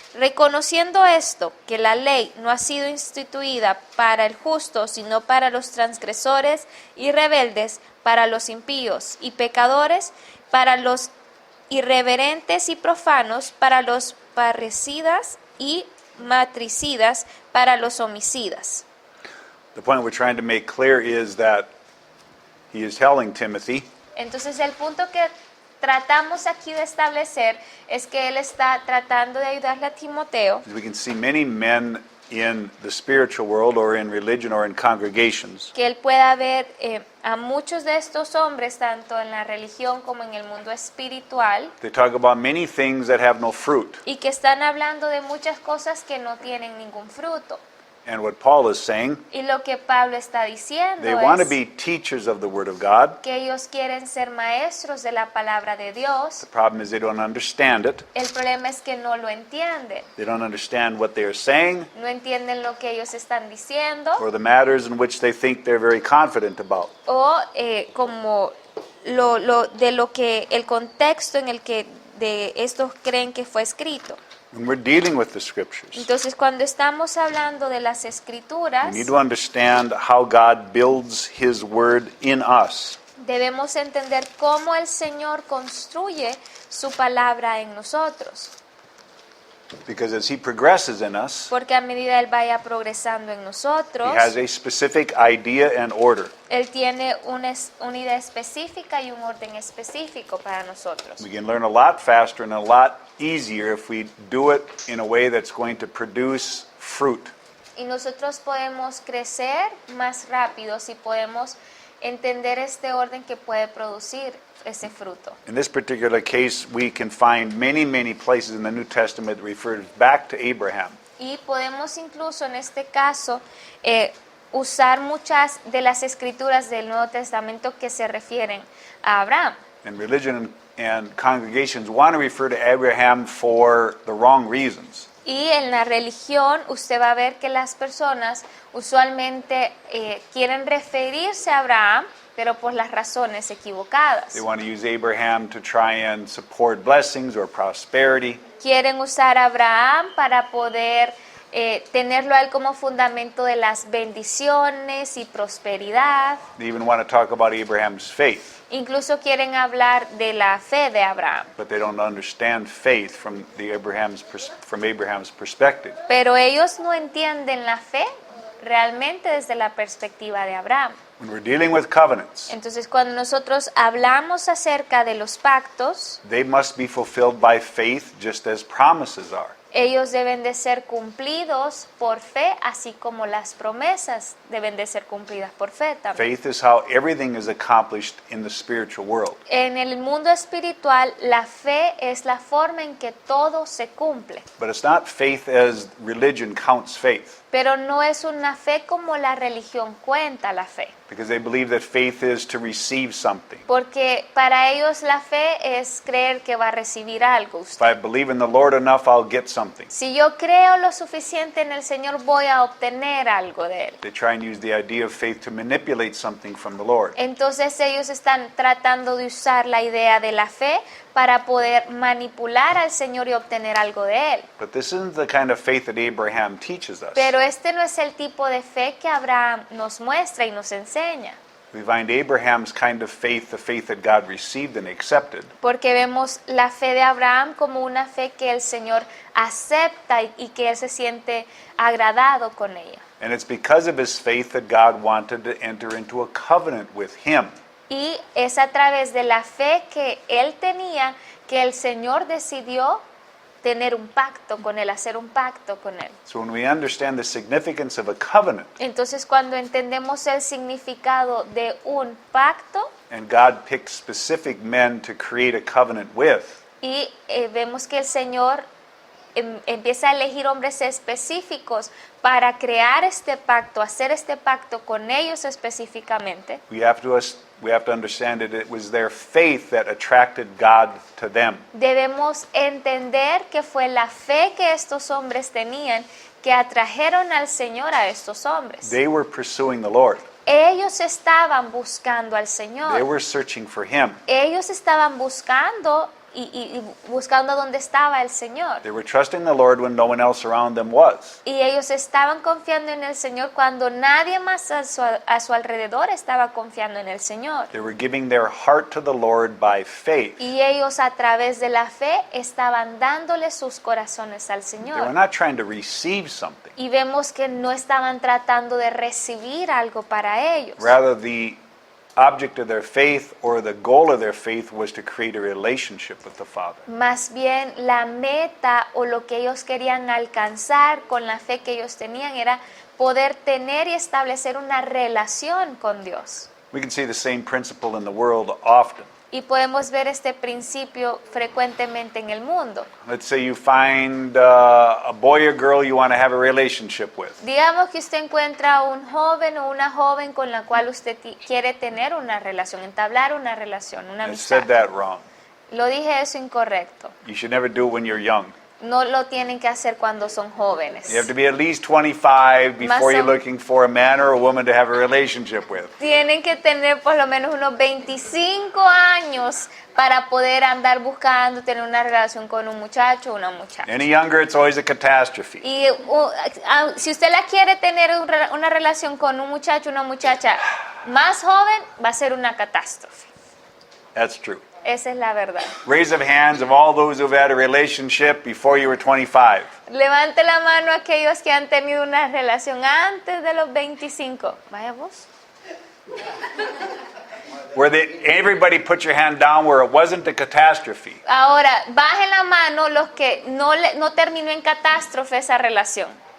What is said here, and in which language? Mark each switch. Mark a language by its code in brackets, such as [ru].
[es] Reconociendo esto, que la ley no ha sido instituida para el justo, sino para los transgresores y rebeldes, para los impíos y pecadores, para los irreverentes y profanos, para los parricidas y matricidas, para los homicidas. [en] The point we're trying to make clear is that he is telling Timothy [es] Entonces el punto que tratamos aquí de establecer es que él está tratando de ayudarle a Timoteo. [en] we can see many men in the spiritual world or in religion or in congregations [es] Que él pueda ver a muchos de estos hombres, tanto en la religión como en el mundo espiritual, [en] they talk about many things that have no fruit. [es] y que están hablando de muchas cosas que no tienen ningún fruto. [en] And what Paul is saying, [es] Y lo que Pablo está diciendo [en] they want to [es] es [en] be teachers of the Word of God. [es] que ellos quieren ser maestros de la palabra de Dios. [en] The problem is they don't understand it. [es] El problema es que no lo entienden. [en] They don't understand what they are saying [es] No entienden lo que ellos están diciendo, [en] or the matters in which they think they're very confident about. [es] o como lo que el contexto en el que de estos creen que fue escrito. [en] When we're dealing with the Scriptures, [es] Entonces, cuando estamos hablando de las [en] we [es] escrituras, [en] need to understand how God builds His Word in us. [es] debemos entender cómo el Señor construye su palabra en nosotros. [en] Because as he progresses in us, [es] porque a medida Él vaya progresando en [en] he [es] nosotros, [en] has a specific idea and order. [es] Él tiene una idea específica y un orden específico para nosotros. [en] We can learn a lot faster and a lot easier if we do it in a way that's going to produce fruit. [es] Y nosotros podemos crecer más rápido si podemos entender este orden que puede producir ese fruto. [en] In this particular case, we can find many, many places in the New Testament that refer back to Abraham. [es] Y podemos incluso en este caso usar muchas de las escrituras del Nuevo Testamento que se refieren a Abraham. [en] And religion and congregations want to refer to Abraham for the wrong reasons. [es] Y en la religión usted va a ver que las personas usualmente quieren referirse a Abraham, pero por las razones equivocadas. [en] They want to use Abraham to try and support blessings or prosperity. [es] Quieren usar a Abraham para poder tenerlo a él como fundamento de las bendiciones y prosperidad. [en] They even want to talk about Abraham's faith, [es] Incluso quieren hablar de la fe de Abraham. [en] but they don't understand faith from Abraham's perspective. [es] Pero ellos no entienden la fe realmente desde la perspectiva de Abraham. [en] When we're dealing with covenants, [es] Entonces, cuando nosotros hablamos acerca de los pactos, [en] they must be fulfilled by faith just as promises are. [es] ellos deben de ser cumplidos por fe, así como las promesas deben de ser cumplidas por fe también. [en] Faith is how everything is accomplished in the spiritual world. [es] En el mundo espiritual, la fe es la forma en que todo se cumple, [en] But it's not faith as religion counts faith, [es] pero no es una fe como la religión cuenta la fe, [en] because they believe that faith is to receive something. [es] porque para ellos la fe es creer que va a recibir algo [en] If [es] usted. [en] I believe in the Lord enough, I'll get something. [es] Si yo creo lo suficiente en el Señor, voy a obtener algo de Él. [en] They try and use the idea of faith to manipulate something from the Lord. [es] Entonces ellos están tratando de usar la idea de la fe para poder manipular al Señor y obtener algo de Él. [en] But this isn't the kind of faith that Abraham teaches us. [es] Pero este no es el tipo de fe que Abraham nos muestra y nos enseña. [en] We find Abraham's kind of faith, the faith that God received and accepted, [es] Porque vemos la fe de Abraham como una fe que el Señor acepta y que Él se siente agradado con ella. [en] and it's because of his faith that God wanted to enter into a covenant with him. [es] Y es a través de la fe que Él tenía que el Señor decidió tener un pacto con Él, hacer un pacto con Él. [en] So when we understand the significance of a covenant, [es] Entonces, cuando entendemos el significado de un pacto [en] and God picked specific men to create a covenant with, [es] y vemos que el Señor empieza a elegir hombres específicos para crear este pacto, hacer este pacto con ellos específicamente, [en] we have to understand that it was their faith that attracted God to them. [es] debemos entender que fue la fe que estos hombres tenían que atrajeron al Señor a estos hombres. [en] They were pursuing the Lord. [es] Ellos estaban buscando al [en] They [es] Señor. [en] were searching for him. [es] Ellos estaban buscando y buscando dónde estaba el Señor. [en] They were trusting the Lord when no one else around them was. [es] Y ellos estaban confiando en el Señor cuando nadie más a su alrededor estaba confiando en el Señor. [en] They were giving their heart to the Lord by faith. [es] Y ellos a través de la fe estaban dándole sus corazones al [en] They were [es] Señor. [en] not trying to receive something. [es] Y vemos que no estaban tratando de recibir algo para ellos. [en] Rather, the object of their faith or the goal of their faith was to create a relationship with the Father. [es] Más bien la meta o lo que ellos querían alcanzar con la fe que ellos tenían era poder tener y establecer una relación con Dios. [en] We can see the same principle in the world often. [es] Y podemos ver este principio frecuentemente en el mundo. [en] Let's say you find a boy or girl you want to have a relationship with. [es] Digamos que usted encuentra un joven o una joven con la cual usted quiere tener una relación, entablar una relación, una [en] I said [es] amistad. [en] that wrong. [es] Lo dije eso incorrecto. [en] You should never do it when you're young. [es] No lo tienen que hacer cuando son jóvenes. [en] You have to be at least 25 before you're [es] Más o- [en] looking for a man or a woman to have a relationship with. [es] Tienen que tener por lo menos unos 25 años para poder andar buscando tener una relación con un muchacho o una muchacha. [en] Any younger, it's always a catastrophe. [es] Y si usted la quiere tener una relación con un muchacho o una muchacha más joven, va a ser una catástrofe. [en] That's true. [es] Esa es la verdad. [en] Raise of hands of all those who've had a relationship before you were 25. [es] Levante la mano aquellos que han tenido una relación antes de los 25. Vaya vos. [en] Everybody put your hand down where it wasn't a catastrophe. [es] Ahora, bajen la mano los que no terminó en catástrofe esa relación.